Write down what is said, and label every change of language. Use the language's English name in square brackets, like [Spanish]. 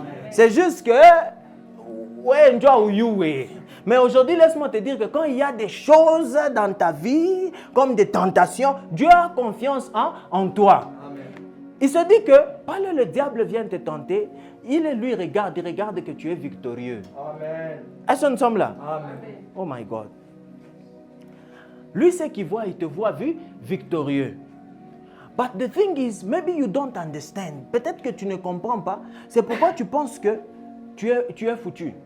[French] C'est juste que ouais, mais aujourd'hui, laisse-moi te dire que quand il y a des choses dans ta vie, comme des tentations, Dieu a confiance en toi. Amen. Il se dit que, pas le diable vient te tenter, il regarde que tu es victorieux. Amen. Est-ce que nous sommes là? Amen. [English] Oh my God. [French] Lui, ce qu'il voit, il te voit victorieux. [English] But the thing is, maybe you don't understand. [French] Peut-être que tu ne comprends pas. C'est pourquoi tu penses que tu es foutu.